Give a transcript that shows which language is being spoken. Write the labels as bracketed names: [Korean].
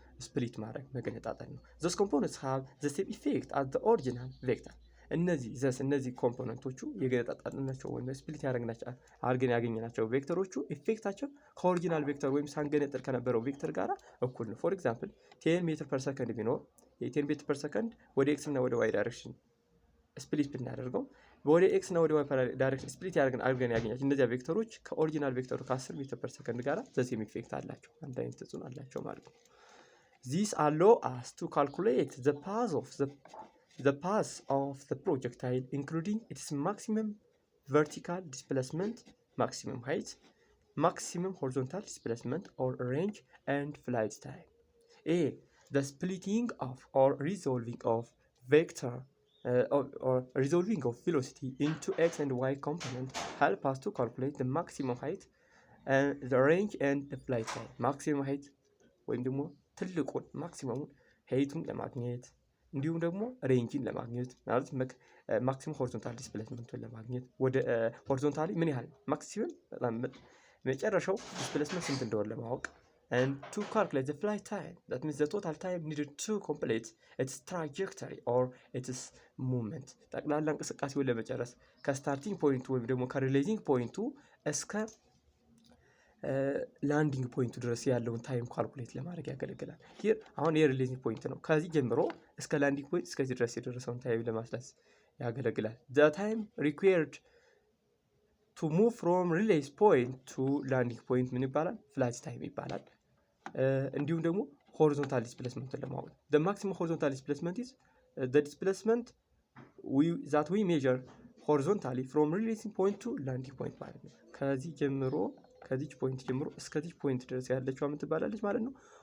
[Amharic] split ማድረግ መገነጣጠል ነው [English] those components have the same effect as the original vector [Amharic] እነዚህ ኮምፖነንቶቹ የገነጣጠልናቸው ወይም ስፕሊት ያደረግናቸው አድርገን ያገኘናቸው ቬክተሮቹ ኢፌክታቸው ከኦሪጂናል ቬክተር ወይም ሳንገነጥል ከነበረው ቬክተር ጋር እኩል ነው [English] for example [Amharic] 10 ሜትር ፐር ሰከንድ ቢኖር የ10 ሜትር ፐር ሰከንድ ወደ x እና ወደ y ዳይሬክሽን ስፕሊት ብናደርገው ወደ x እና ወደ y ዳይሬክሽን ስፕሊት አድርገን ያገኘናቸው እነዚህ ቬክተሮች ከኦሪጂናል ቬክተሩ ከ10 ሜትር ፐር ሰከንድ ጋር ዘሴም ኢፌክት አላቸው አንድ አይነት ተጽዕኖ አላቸው ማለት ነው [English] This allows us to calculate the path of the the path of the projectile, including its maximum vertical displacement, maximum height, maximum horizontal displacement or range, and flight time. A. The splitting of or resolving of vector or resolving of velocity into x and y component help us to calculate the maximum height and the range and the flight time. [Amharic] maximum height ወይም ደግሞ ትልቁን ማክሲመሙን ሄይቱን ለማግኘት እንዲሁም ደግሞ ሬንጅን ለማግኘት ማለት ማክሲመም ሆሪዞንታል ዲስፕሌስመንቱን ለማግኘት ወደ ሆሪዞንታሊ ምን ያህል ማክሲመም በጣም መጨረሻው ዲስፕሌስመንት ስንት እንደሆነ ለማወቅ [English] and to calculate the flight time, that means the total time needed to complete its trajectory or its movement [Amharic] ጠቅላላ እንቅስቃሴውን ለመጨረስ ከስታርቲንግ ፖይንቱ ወይም ደግሞ ከሪሌዚንግ ፖይንቱ እስከ ላንዲንግ ፖይንቱ ድረስ ያለውን ታይም ካልኩሌት ለማድረግ ያገለግላል። ሂር አሁን የሪሌዚንግ ፖይንት ነው። ከዚህ ጀምሮ እስከ ላንዲንግ ፖይንት እስከዚህ ድረስ የደረሰውን ታይም ለማስላት ያገለግላል። [English] the time required to move from release point to landing point [Amharic] ምን ይባላል? flight time ይባላል። እንዲሁም ደግሞ horizontal displacement ለማወቅ [English] the maximum horizontal displacement is the displacement that we measure horizontally from releasing point to landing point [Amharic] ማለት ነው። ከዚህ ጀምሮ ከዚህ ፖይንት ጀምሮ እስከዚህ ፖይንት ድረስ ያለችው ምን ትባላለች ማለት ነው?